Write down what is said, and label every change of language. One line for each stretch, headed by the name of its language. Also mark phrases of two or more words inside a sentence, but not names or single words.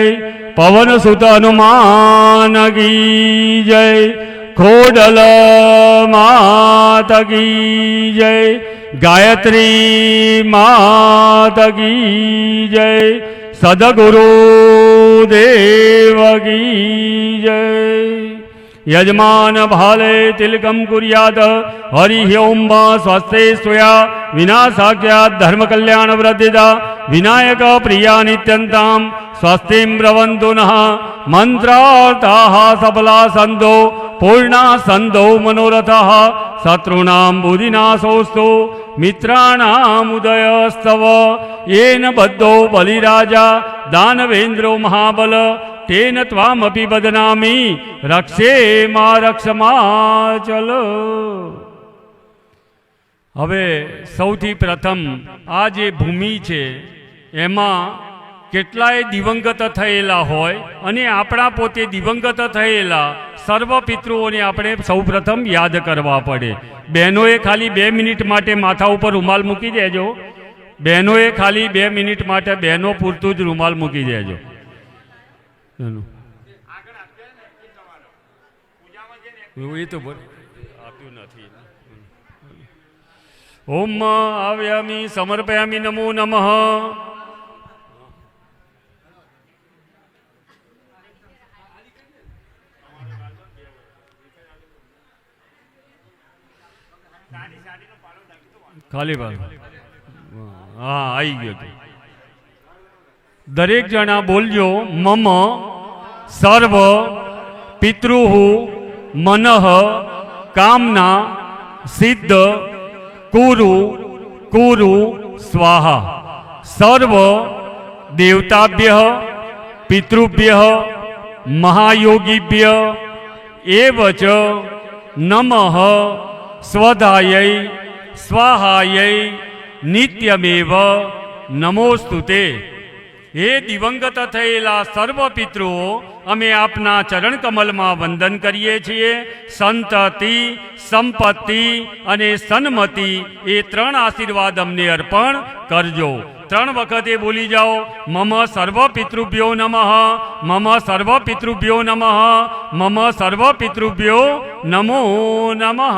Hindi: पवन सुत हनुमान की जय. खोडल माता की जय. गायत्री माता की जय. सदगुरु देव की जय.
Sanskrit: यजमान भाले तिलकम कुर्यात्. हरि ओम स्वस्ते स्वया विनाशाख्या धर्म कल्याण वृद्धिदा विनायक प्रिया नित्यंताम स्वस्ति ब्रवन्तु नः मंत्रार्थाः सबला सन्तो पूर्णा सन्तो मनोरथाः शत्रूणां बुद्धिनाशोऽस्तु मित्राणाम् उदयस्तव येन बद्धो बलिराजा दानवेन्द्रो महाबल तेन त्वामपि बध्नामि रक्षे महारक्षमाचल.
Gujarati: હવે સૌથી પ્રથમ આ જે ભૂમિ છે એમાં કેટલાય દિવંગત થયેલા હોય અને આપણા પોતે દિવંગત થયેલા સર્વ પિતૃઓને આપણે સૌપ્રથમ યાદ કરવા પડે. બહેનોએ ખાલી 2 મિનિટ માટે માથા ઉપર રૂમાલ મૂકી દેજો. બહેનોએ ખાલી 2 મિનિટ માટે બહેનો પૂરતું જ રૂમાલ મૂકી દેજો. એ તો આપ્યું નથી.
Sanskrit: ओम आव्यामि समर्पयामि नमो नमः.
Gujarati: ખાલી બાત હાં આઈ ગયો. દરેક જના બોલજો
Sanskrit: मम सर्व पितृ मनः कामना सिद्ध कुरु कुरु स्वाहा। सर्व देवताभ्यः पितृभ्यः महायोगिभ्यः एव च नमः स्वधायै स्वाहायै नित्यमेव नमोस्तुते।
Gujarati: હે દિવંગત થયેલા સર્વ પિતૃઓ, અમે આપના ચરણ કમલમાં વંદન કરીએ છીએ. સંતતિ, સંપત્તિ અને સન્મતિ એ 3 આશીર્વાદ અમને અર્પણ કરજો. 3 વખતે બોલી જાઓ.
Sanskrit: मम सर्व पितृभ्यो नमः, मम सर्व पितृभ्यो नमः, मम सर्व पितृभ्यो नमो नमः.